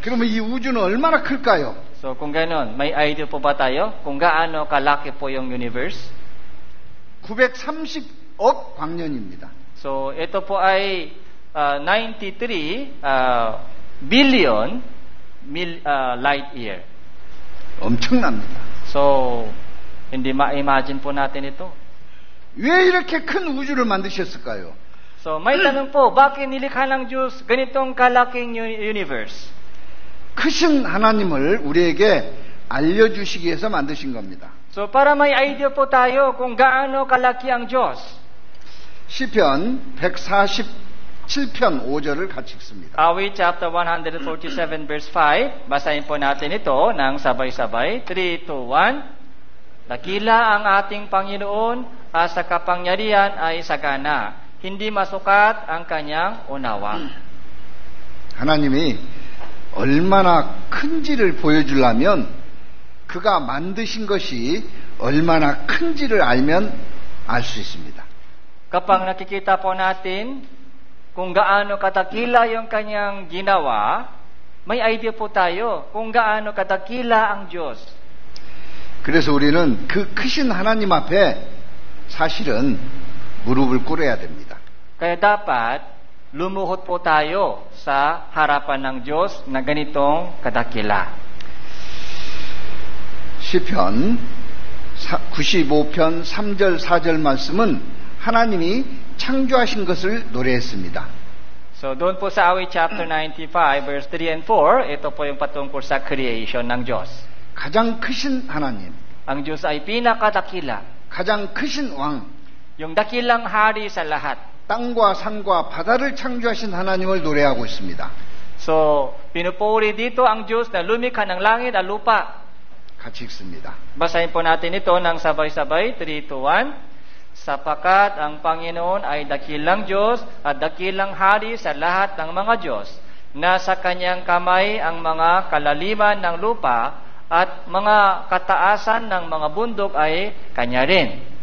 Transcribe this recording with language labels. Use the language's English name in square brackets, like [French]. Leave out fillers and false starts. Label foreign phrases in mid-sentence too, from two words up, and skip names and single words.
[Korean] 그러면 이 우주는 얼마나 클까요? [Filipino] So kung gano'n, may idea po ba tayo kung gaano kalaki po yung universe? [Korean] 930억 광년입니다. [Filipino] So ito po ay [English] 93 billion light year. [Korean] 엄청납니다. [Filipino] So hindi ma-imagine po natin ito. [Korean] 왜 이렇게 큰 우주를 만드셨을까요? [Filipino] So may tanong po, bakit nilikha ng Diyos ganitong kalaking universe? [Korean] 크신 하나님을 우리에게 알려주시기 위해서 만드신 겁니다. [Filipino] So para may idea po tayo kung gaano kalaki ang Diyos. [Korean] 시편 147편 5절을 같이 읽습니다. [English] Awit chapter 147 verse 5. [Filipino] Basahin po natin ito ng sabay-sabay. 3, 2, 1. Dakila ang ating Panginoon, sa kapangyarihan ay sagana. Hindi masukat ang kanyang unawa. [Korean] 하나님이 얼마나 큰지를 보여주려면 그가 만드신 것이 얼마나 큰지를 알면 알 수 있습니다. [Filipino] Kapag nakikita po natin kung gaano katakila yung kanyang ginawa, may idea po tayo kung gaano katakila ang Diyos. [Korean] 그래서 우리는 그 크신 하나님 앞에 사실은 무릎을 꿇어야 됩니다. [Filipino] Kaya dapat lumuhod po tayo sa harapan ng Diyos na ganitong kadakila. [Korean] 시편 95편 3절 4절 말씀은 하나님이 창조하신 것을 노래했습니다. [Filipino] So doon po sa awit [English] chapter 95 verse 3 and 4, [Filipino] ito po yung patungkol sa creation ng Diyos. [Korean] 가장 크신 하나님, [Filipino] Ang Diyos ay pinakadakila, [Korean] 가장 크신 왕, [Filipino] yung dakilang hari sa lahat. [Korean] 땅과 산과 바다를 창조하신 하나님을 노래하고 있습니다. [Filipino] So, pinupuri dito ang Diyos na lumikha ng langit at lupa. [Korean] 같이 읽습니다. [Filipino] Basahin po natin ito ng sabay-sabay, 3, 2, 1. Sapagkat ang Panginoon ay dakilang Diyos at dakilang hari sa lahat ng mga Diyos. Nasa kanyang kamay ang mga kalaliman ng lupa at mga kataasan ng mga bundok ay kanya rin.